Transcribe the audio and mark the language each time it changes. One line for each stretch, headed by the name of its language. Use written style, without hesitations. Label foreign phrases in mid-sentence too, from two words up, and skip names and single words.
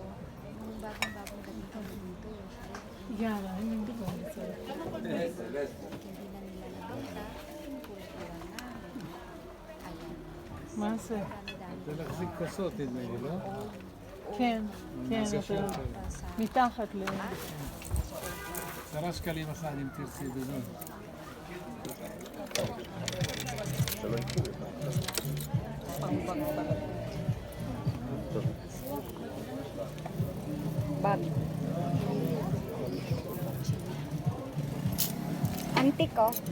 Filipino: Yung bagong-bagong gamit kami dito. Yara, yung dito. Hindi na nila nabenta. Pinupulot na lang namin. Ayan. Masa. Dami-dami.
Hebrew: זה להחזיק כוסות נדמה לי, לא? כן, כן, זה אתה שקל. מתחת ל... 10 שקלים אחד אם תרצי בזול.
Filipino: Bobby. Antik ko.